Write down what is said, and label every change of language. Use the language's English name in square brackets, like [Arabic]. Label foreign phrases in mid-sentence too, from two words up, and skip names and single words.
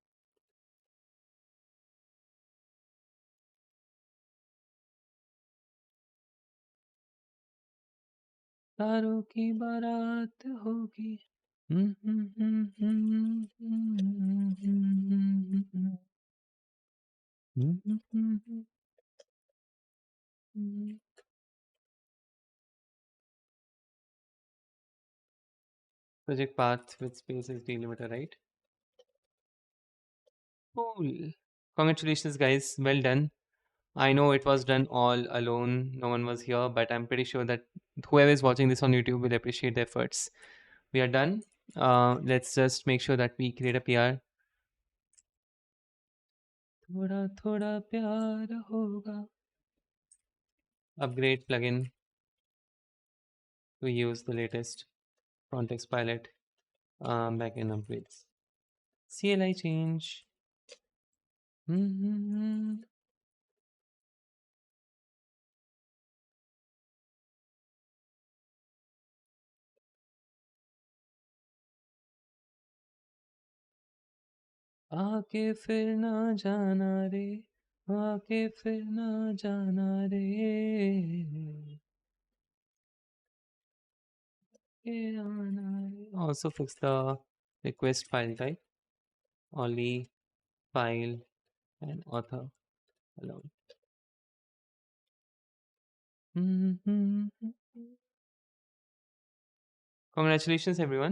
[Hindi] तारों की बारात होगी. [English] Project path with spaces delimiter, right? Cool. Congratulations, guys. Well done. I know it was done all alone. No one was here, but I'm pretty sure that whoever is watching this on YouTube will appreciate the efforts. We are done. Let's just make sure that we create a PR. [Hindi] थोड़ा थोड़ा प्यार होगा. [English] Upgrade plugin to use the latest context pilot backend upgrades. CLI change. [Hindi] आके फिर ना जाना रे. आके फिर ना जाना रे. [English] Also fix the request file type. Only file and author alone. Congratulations, everyone.